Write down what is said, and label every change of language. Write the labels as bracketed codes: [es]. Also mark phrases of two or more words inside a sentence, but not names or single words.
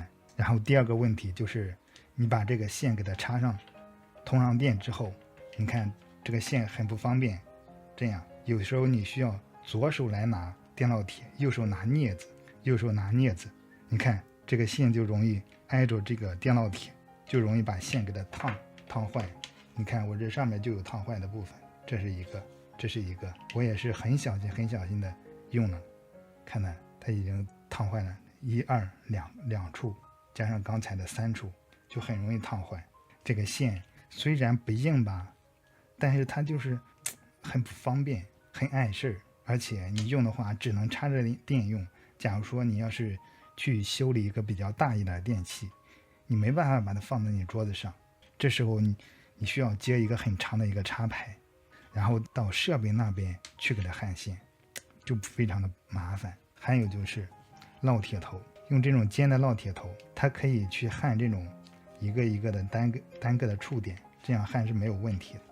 [zh] 然後第二個問題就是你把這個線給它插上通上電之後，你看這個線很不方便，這樣有時候你需要左手來拿電烙鐵，右手拿鑷子，你看這個線就容易挨着這個電烙鐵，就容易把線給它燙壞。你看我这上面就有燙壞的部分，這是一個，我也是很小心的用了，看看它已經燙壞了2處，加上剛才的3處，就很容易燙壞。這個線雖然不硬吧，但是它就是很不方便，很礙事兒，而且你用的話只能插着電用。假如說你要是去修理一個比較大一點的電器，你沒辦法把它放在你桌子上，這時候你需要接一個很長的一個插排，然後到設備那邊去給它焊線，就非常的麻煩。還有就是烙鐵頭，用這種尖的烙鐵頭，它可以去焊這種一個一個的單個的觸點，這樣焊是沒有問題的。